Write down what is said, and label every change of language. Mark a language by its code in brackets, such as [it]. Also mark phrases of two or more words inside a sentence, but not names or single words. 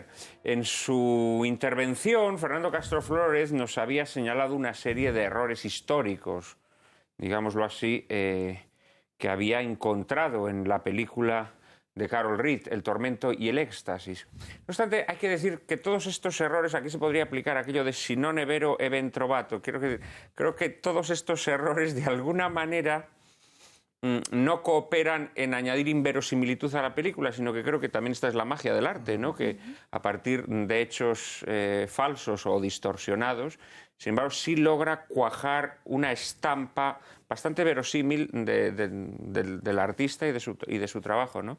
[es] En su intervención, Fernando Castro Flores nos había señalado una serie de errores históricos, digámoslo así, que había encontrado en la película de Carol Reed, El tormento y el éxtasis. No obstante, hay que decir que todos estos errores, aquí se podría aplicar aquello de [it] si non è vero, è ben trovato. [es] Creo que todos estos errores, de alguna manera, no cooperan en añadir inverosimilitud a la película, sino que creo que también esta es la magia del arte, ¿no? Que a partir de hechos falsos o distorsionados, sin embargo, sí logra cuajar una estampa bastante verosímil del artista y de su trabajo, ¿no?